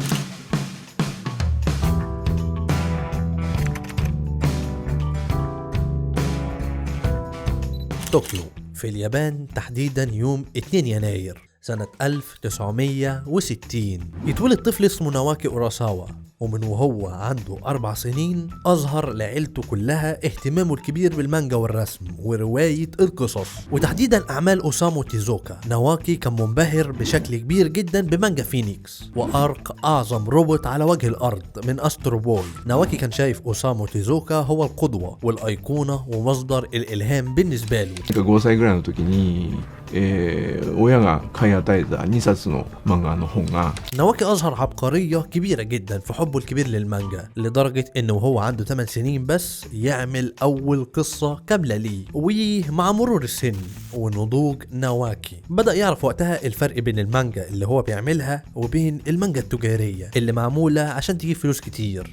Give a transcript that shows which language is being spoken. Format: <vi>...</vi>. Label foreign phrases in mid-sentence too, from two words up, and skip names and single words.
<ar>طوكيو في اليابان تحديدا يوم 2 يناير سنة 1960 يتولد طفل اسمه ناواكي اوراساوا، ومن وهو عنده 4 سنين أظهر لعيلته كلها اهتمامه الكبير بالمانجا والرسم ورواية القصص، وتحديدا أعمال أوسامو تيزوكا. ناواكي كان منبهر بشكل كبير جدا بمانجا فينيكس وأرك أعظم روبوت على وجه الأرض من أسترو بوي. ناواكي كان شايف أوسامو تيزوكا هو القدوة والأيقونة ومصدر الإلهام بالنسبة له.</ar> <ja>5 歳ぐらいの時に、親が買い与えた2冊の漫画の本が</ja> <ar>ناواكي أظهر عبقرية كبيرة جدا في حبه الكبير للمانجا، لدرجة إنه وهو عنده 8 سنين بس يعمل أول قصة كاملة ليه. ومع مرور السن ونضوج ناواكي بدأ يعرف وقتها الفرق بين المانجا اللي هو بيعملها وبين المانجا التجارية اللي معمولة عشان تجيب فلوس كتير.</ar>